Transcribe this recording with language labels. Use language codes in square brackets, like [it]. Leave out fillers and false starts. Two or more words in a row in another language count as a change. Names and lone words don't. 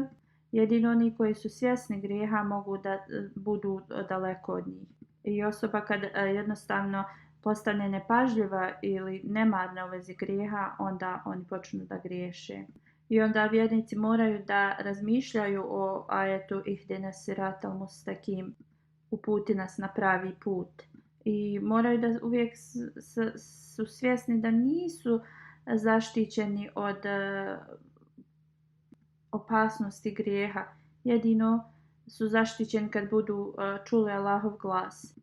[bs] Jedino oni koji su svjesni grijeha mogu da budu daleko od njih. I osoba kad jednostavno postane nepažljiva ili nemarna u vezi grijeha, onda oni počnu da griješe. I onda vjernici moraju da razmišljaju o ajetu [ar] اهدنا الصراط المستقيم, [bs] uputi nas na pravi put. I moraju da uvijek su svjesni da nisu zaštićeni od opasnosti grijeha. Jedino su zaštićeni kad budu čuli Allahov glas.